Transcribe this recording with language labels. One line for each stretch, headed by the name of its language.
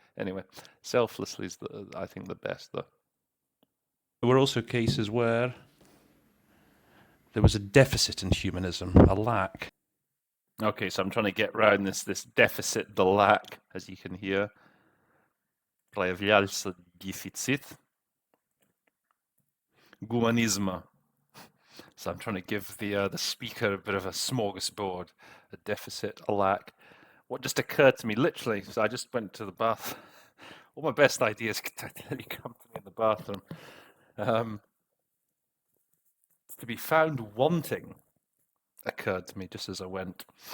English: Anyway, selflessly is I think the best though. There were also cases where there was a deficit in humanism, a lack. Okay, so I'm trying to get around this deficit, the lack, as you can hear.
Russian: Проявлялся дефицит гуманизма.
English: So I'm trying to give the speaker a bit of a smorgasbord, a deficit, a lack. What just occurred to me, literally, so I just went to the bath. All my best ideas come to me in the bathroom. To be found wanting occurred to me just as I went.